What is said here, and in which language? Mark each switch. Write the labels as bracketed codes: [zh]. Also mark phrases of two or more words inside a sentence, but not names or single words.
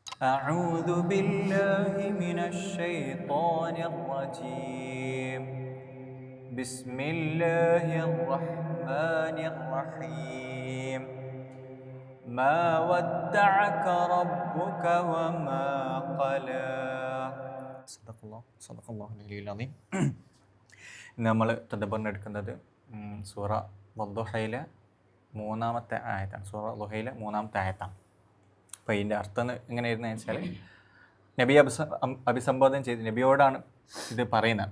[ar] أعوذ بالله من الشيطان الرجيم بسم الله الرحمن الرحيم ما ودعك ربك وما قلى صدق الله العلي العظيم. [ml] നമ്മൾ തദബ്ബറിനെടുക്കുന്നത് സൂറ വദ്ദുഹയിലെ മൂന്നാമത്തെ ആയത്താണ്. സൂറ ദുഹയിലെ മൂന്നാമത്തെ ആയത്താണ്. അപ്പോൾ ഇതിൻ്റെ അർത്ഥം എങ്ങനെയായിരുന്നു വെച്ചാൽ, നബിയെ അഭിസംബോധന ചെയ്ത് നബിയോടാണ് ഇത് പറയുന്നത്.